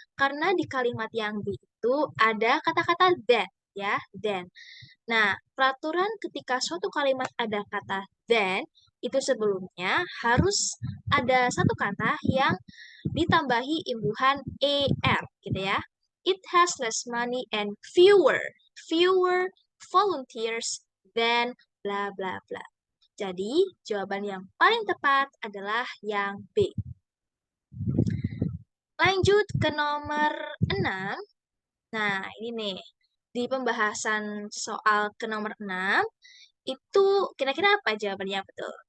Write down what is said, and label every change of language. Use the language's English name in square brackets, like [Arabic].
[Indonesian] Karena di kalimat yang B itu ada kata-kata then, ya, then. Nah, peraturan ketika suatu kalimat ada kata then, itu sebelumnya harus ada satu kata yang ditambahi imbuhan er, gitu ya. [English] It has less money and fewer volunteers than bla bla bla. [Indonesian] Jadi, jawaban yang paling tepat adalah yang B. Lanjut ke nomor 6. Nah, ini nih. Di pembahasan soal ke nomor 6, itu kira-kira apa jawaban yang betul?